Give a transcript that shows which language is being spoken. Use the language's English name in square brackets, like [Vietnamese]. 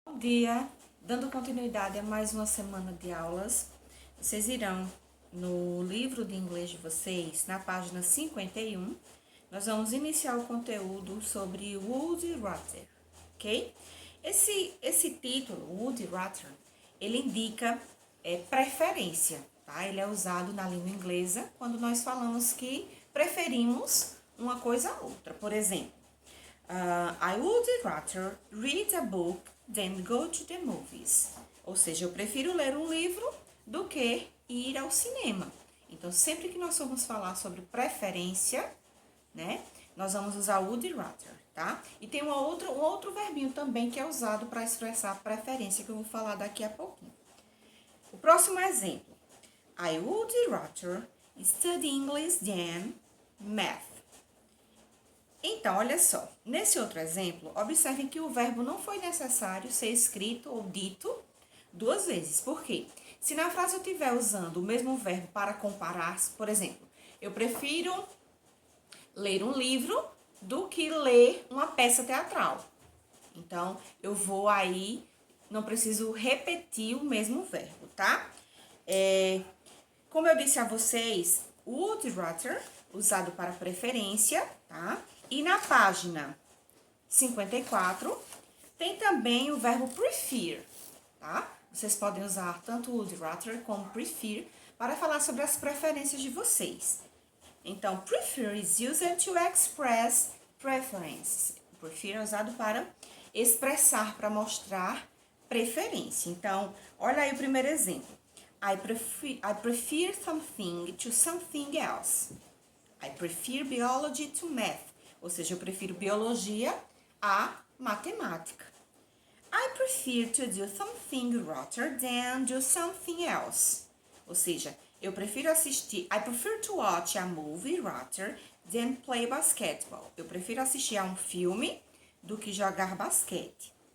[Portuguese] Bom dia, dando continuidade a mais uma semana de aulas, vocês irão no livro de inglês de vocês, na página 51, nós vamos iniciar o conteúdo sobre Woody Rutter, ok? Esse título, Woody Rutter, ele indica preferência, tá? Ele é usado na língua inglesa quando nós falamos que preferimos uma coisa a outra. Por exemplo, [English] I would rather read a book than go to the movies. [Portuguese] Ou seja, eu prefiro ler um livro do que ir ao cinema. Então, sempre que nós formos falar sobre preferência, né, nós vamos usar would rather, tá? E tem um outro verbinho também que é usado para expressar a preferência, que eu vou falar daqui a pouquinho. O próximo exemplo. [English] I would rather study English than math. [Portuguese] Então, olha só, nesse outro exemplo, observem que o verbo não foi necessário ser escrito ou dito duas vezes. Por quê? Se na frase eu estiver usando o mesmo verbo para comparar, por exemplo, eu prefiro ler um livro do que ler uma peça teatral. Então, eu vou aí, não preciso repetir o mesmo verbo, tá? Como eu disse a vocês, would rather, usado para preferência, tá? E na página 54, tem também o verbo prefer, tá? Vocês podem usar tanto would rather como prefer para falar sobre as preferências de vocês. Então, [English] prefer is used to express preferences. [Portuguese] Prefer é usado para expressar, para mostrar preferência. Então, olha aí o primeiro exemplo. [English] I prefer something to something else. I prefer biology to math. [Portuguese] Ou seja, eu prefiro biologia a matemática. [English] I prefer to do something rather than do something else. [Portuguese] Ou seja, eu prefiro assistir. [English] I prefer to watch a movie rather than play basketball. [Portuguese] Eu prefiro assistir a um filme do que jogar basquete.